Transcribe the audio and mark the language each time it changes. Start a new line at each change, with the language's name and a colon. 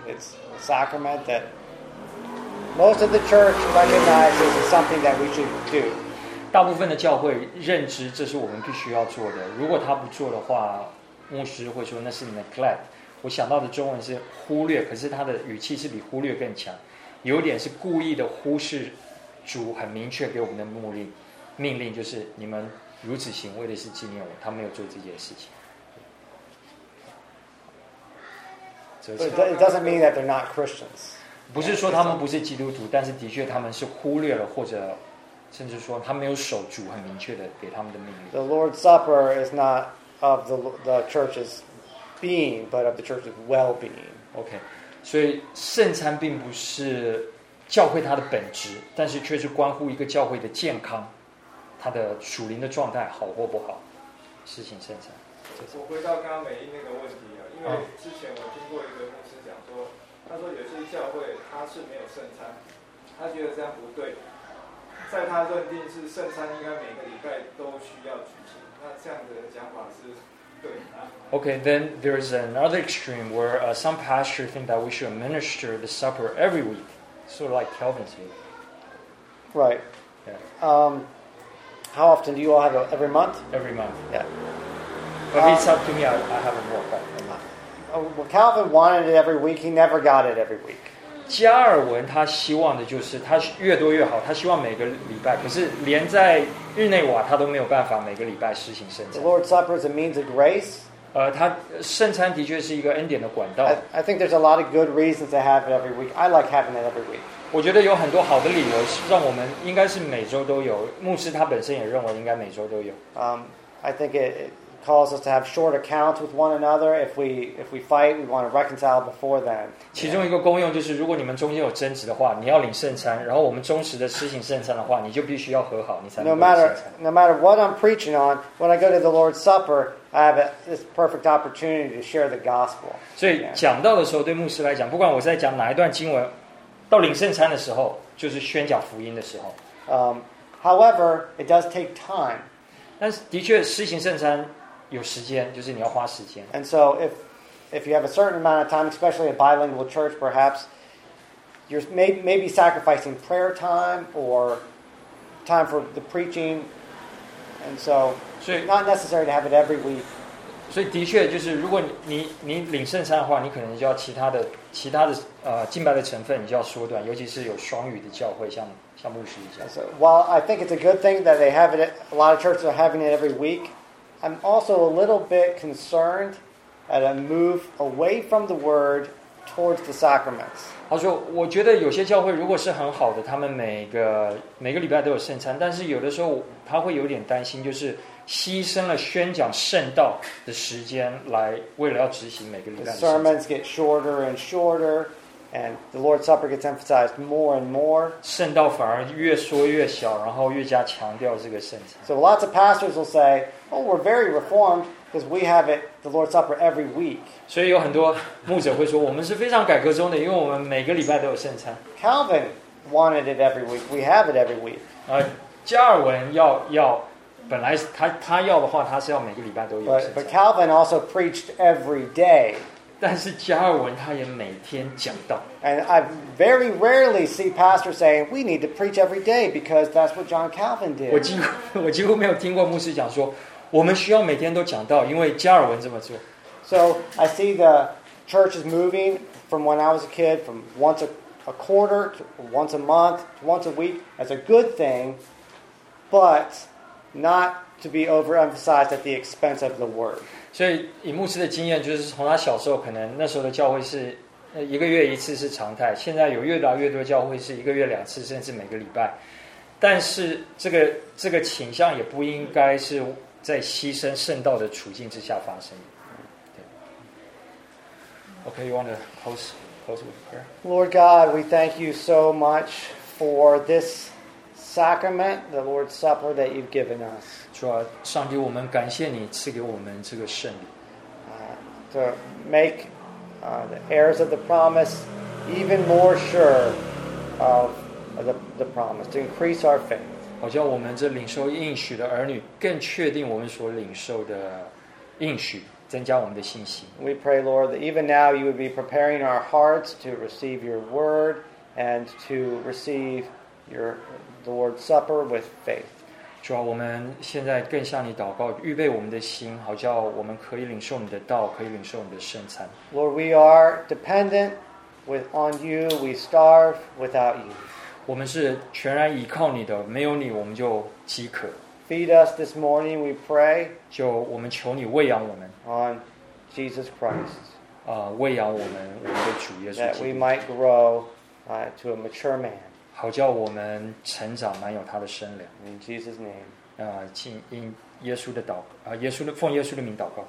English: It's a sacrament that most of the church recognizes is something that we should do.
Chinese: 大部分的教会认知这是我们必须要做的。如果他不做的话，牧师会说那是 neglect。我想到的中文是忽略，可是他的语气是比忽略更强，有点是故意的忽视主很明确给我们的命令，就是你们。如此行为的是纪念我，他没有做这件事情。
English: It doesn't mean that they're not Christians.
Chinese: 不是说他们不是基督徒，但是的确他们是忽略了，或者甚至说他没有守主很明确的给他们的命令。
English: The Lord's Supper is not of the church's being, but of the church's well-being.
Chinese: Okay, 所以圣餐并不是教会它的本质，但是却是关乎一个教会的健康。他的属灵的状态好或不好，事情圣餐。我回到刚刚美英那个问题啊，因为之前我听过一个牧师讲说，他说有些教会他是没有圣餐，他觉得这样不对，在他认定是圣餐应该每个礼拜都需要举行，那这样的讲法是对吗？
English: Okay, then there is another extreme where some pastor think that we should administer the supper every week, sort of like Calvin's view. Right. Yeah. How often do you all have it? Every month? Every month. Yeah. But if it's up to me, I have it more. Well, Calvin wanted it every week. He never got it every week.
Chinese: 加尔文他希望的就是他越多越好，他希望每个礼拜，可是连在日内瓦他都没有办法每个礼拜实行圣餐。
English: The Lord's Supper is a means of grace.
Chinese: 他圣餐的确是一个恩典的管道。
English: I think there's a lot of good reasons to have it every week. I like having it every week.
Chinese: 我觉得有很多好的理由让我们应该是每周都有，牧师他本身也认为应该每周都有。
English: I think it calls us to have short accounts with one another. If we fight, we want to reconcile before then.
Chinese: 其中一个功用就是，如果你们中间有争执的话，你要领圣餐，然后我们忠实的施行圣餐的话，你就必须要和好，你才能够领圣餐。
English: No matter what I'm preaching on, when I go to the Lord's Supper, I have this perfect opportunity to share the gospel.
Chinese: 所以讲到的时候，对牧师来讲，不管我在讲哪一段经文。到领圣餐的时候，就是宣讲福音的时候。
English: However, it does take time.
Chinese: 但是的确，施行圣餐有时间，就是你要花时间。
English: And so, if you have a certain amount of time, especially a bilingual church, perhaps you're maybe sacrificing prayer time or time for the preaching. And so, it's not necessary to have it every week.
Chinese: 所以的确，就是如果你领圣餐的话，你可能就要其他的敬拜的成分你就要缩短，尤其是有双语的教会，像牧师一样。
English: So, while I think it's a good thing that they have it, a lot of churches are having it every week. I'm also a little bit concerned at a move away from the word towards the sacraments.
Chinese: 他说，我觉得有些教会如果是很好的，他们每个礼拜都有圣餐，但是有的时候他会有点担心，就是牺牲了宣讲圣道的时间来为了要执行每个礼拜的圣
English: 餐。The sermons get shorter and shorter, and the Lord's Supper gets emphasized more and more.
Chinese: 圣道反而越说越小，然后越加强调这个圣餐。
English: So lots of pastors will say, "Oh, we're very reformed because we have it the Lord's Supper every week."
Chinese: 所以有很多牧者会说，我们是非常改革中的，因为我们每个礼拜都有圣餐。
English: Calvin wanted it every week. We have it every week.
Chinese: 加尔文要本来他要的话，他是要每个礼拜都有。
English: But Calvin also preached every day.
Chinese: 但是加尔文他也每天讲道。
English: And I very rarely see pastors saying we need to preach every day because that's what John Calvin did.
Chinese: 我几乎没有听过牧师讲说我们需要每天都讲道，因为加尔文这么做。
English: So I see the church is moving from when I was a kid from once a quarter to once a month to once a week as a good thing, but not to be overemphasized at the expense of the word.
Chinese: 所以以牧师的经验，就是从他小时候，可能那时候的教会是一个月一次是常态，现在有越来越多教会是一个月两次，甚至每个礼拜。但是这个倾向也不应该是在牺牲圣道的处境之下发生。
English: 对。Okay, you want to close with prayer? Lord God, we thank you so much for this. Sacrament, the Lord's Supper that you've given us.
Chinese: 主啊，上帝，我们感谢你赐给我们这个圣礼。
English: To make the heirs of the promise even more sure of the promise, to increase our faith.
Chinese: 好像我们这领受应许的儿女更确定我们所领受的应许，增加我们的信心。
English: We pray, Lord, that even now you would be preparing our hearts to receive your word and to receive your The Lord's Supper with faith.
Chinese: 主啊，我们现在更向你祷告，预备我们的心，好叫我们可以领受你的道，可以领受你的圣餐。
English: Lord, we are dependent on you. We starve without you.
Chinese: 我们是全然依靠你的，没有你我们就饥渴。
English: Feed us this morning, we pray.
Chinese: 就我们求你喂养我们。
English: On Jesus Christ.
Chinese: 喂养我们的主耶稣基督。
English: That we might grow to a mature man.
Chinese: 好叫我们成长，满有他的身量。
English: In Jesus' name.
Chinese: 请因耶稣的祷告，耶稣的奉耶稣的名祷告。